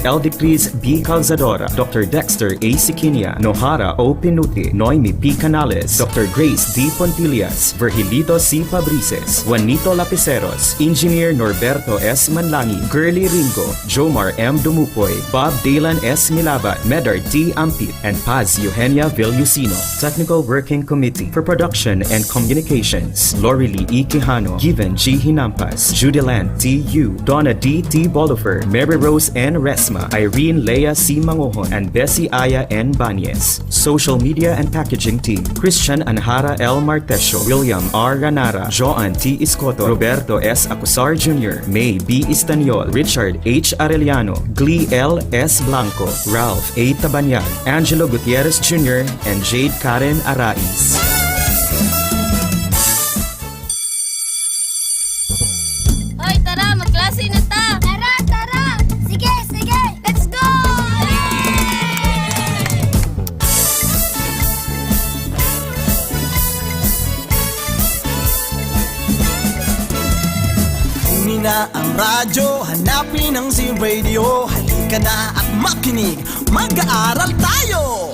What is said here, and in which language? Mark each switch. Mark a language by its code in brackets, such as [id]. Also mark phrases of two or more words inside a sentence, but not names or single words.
[en] Eldicris B. Calzadora, Dr. Dexter A. Siquinia, Nohara O. Pinuti, Noemi P. Canales, Dr. Grace D. Pontillas, Virgilito C. Fabrices, Juanito Lapiceros, Engineer Norberto S. Manlangi, Girly Ringo, Jomar M. Dumupoy, Bob Dalan S. Milabat, Medard T. Ampit, and Paz Eugenia Villusino. Technical Working Committee for Production and Communications: Lorely E. Quijano, Given G. Hinampas, Judelan T. U, Donna D. T. Bolifer, Mary Rose N. Resma, Irene Leia C. Mangohon, and Bessie Aya N. Banyes. Social Media and Packaging Team: Christian Anjara L. Martesio, William R. Ranara, Joan T. Iscoto, Roberto S. Acusar Jr., May B. Istaniol, Richard H. Arellano, Glee L. S. Blanco, Ralph A. Tabanyan, Angelo Gutierrez Jr., and Jade Karen Arais. [tl] Hoy, tara, magklase na ta! Tara, tara! Sige, sige! [en] Let's go! [tl] Kunin na ang radyo, hanapin ang Z-Radio. Halika na at makinig, mag-aaral tayo!